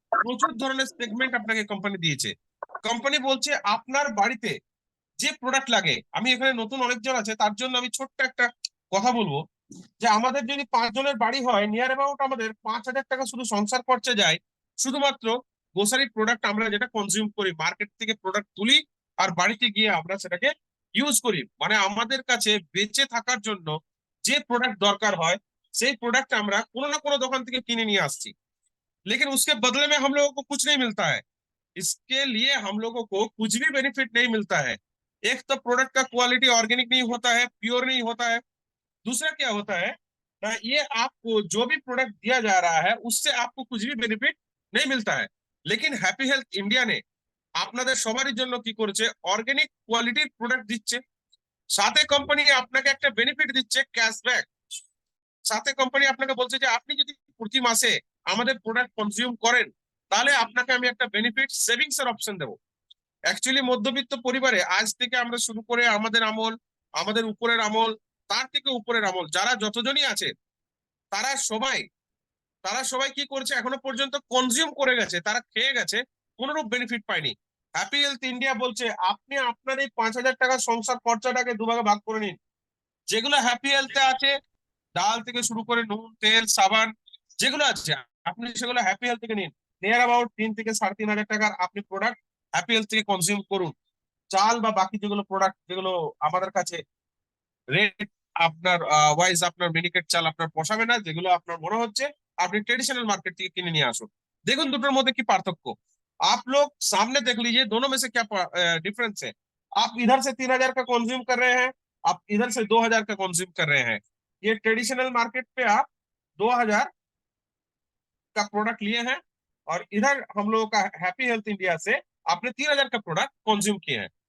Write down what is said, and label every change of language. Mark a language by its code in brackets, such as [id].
[bn] প্রচুর ধরনের সেগমেন্ট আপনাকে কোম্পানি দিয়েছে। কোম্পানি বলছে আপনার বাড়িতে যে প্রোডাক্ট লাগে, আমি এখানে নতুন অনেকজন আছে তার জন্য আমি ছোট্ট একটা কথা বলবো, যে আমাদের যদি 5 জনের বাড়ি হয়, নিয়ার অ্যাবাউট আমাদের 5,000 টাকা শুধু সংসার খরচা যায়, শুধুমাত্র গ্রোসারি প্রোডাক্ট আমরা যেটা কনজিউম করি, মার্কেট থেকে প্রোডাক্ট তুলি আর বাড়িতে গিয়ে আমরা সেটাকে ইউজ করি। মানে আমাদের কাছে বেঁচে থাকার জন্য যে প্রোডাক্ট দরকার হয়, সেই প্রোডাক্ট আমরা কোনো না কোনো দোকান থেকে কিনে নিয়ে আসছি। [hi] लेकिन उसके बदले में हम लोगों को कुछ नहीं मिलता है। इसके लिए हम लोगों को कुछ भी बेनिफिट नहीं मिलता है। एक तो प्रोडक्ट का क्वालिटी ऑर्गेनिक नहीं होता है, प्योर नहीं होता है। दूसरा क्या होता है ना, ये आपको जो भी प्रोडक्ट दिया जा रहा है उससे आपको कुछ भी बेनिफिट नहीं मिलता है। [bn] लेकिन হ্যাপি হেলথ ইন্ডিয়া ने আপনাদের সবারই জন্য কি করেছে, অর্গানিক কোয়ালিটির প্রোডাক্ট দিচ্ছে, সাথে কোম্পানি আপনাকে একটা বেনিফিট দিচ্ছে, ক্যাশব্যাক। সাথে কোম্পানি আপনাকে বলছে যে আপনি যদি প্রতি মাসে আমাদের প্রোডাক্ট কনজিউম করেন, তাহলে আপনাকে আমি একটা বেনিফিট সেভিংস এর অপশন দেবো। অ্যাকচুয়ালি মধ্যবিত্ত পরিবারে আজ থেকে আমরা শুরু করে আমাদের আমল, আমাদের উপরের আমল, তার থেকে উপরের আমল, যারা যতজনই আছে, তারা সবাই তারা সবাই কি করছে, এখনো পর্যন্ত কনজিউম করে গেছে, তারা খেয়ে গেছে, কোনোরূপ বেনিফিট পায়নি। হ্যাপি হেলথ ইন্ডিয়া বলছে আপনি আপনার এই 5,000 টাকার সংসার খরচাটাকে দুভাগে ভাগ করে নিন। যেগুলো হ্যাপি হেলথে আছে, ডাল থেকে শুরু করে নুন তেল সাবান যেগুলো আছে, আপনি সেগুলো হ্যাপি হেলথ থেকে নিন। নিয়ার অ্যাবাউট 3 থেকে 3,500 টাকার আপনি প্রোডাক্ট হ্যাপি হেলথ থেকে কনজিউম করুন। চাল বা বাকি যেগুলো প্রোডাক্ট যেগুলো আমাদের কাছে রেট আপনার ওয়াইজ, আপনার মিনিকেট চাল আপনার পোষাবে না, যেগুলো আপনার মনে হচ্ছে আপনি ट्रेडिशनल मार्केट থেকে কিনে নিয়ে আসুন। দেখুন দুটোর মধ্যে কি পার্থক্য। [hi] आप लोग सामने देख लीजिए दोनों में से क्या डिफरेंस है। आप इधर से 3,000 का कंज्यूम कर रहे हैं, आप इधर से 2,000 का कंज्यूम कर रहे हैं। ये ट्रेडिशनल मार्केट पे आप 2,000 का प्रोडक्ट लिए हैं, और इधर हम लोगों का हैप्पी हेल्थ इंडिया से आपने 3,000 का प्रोडक्ट कंज्यूम किए हैं।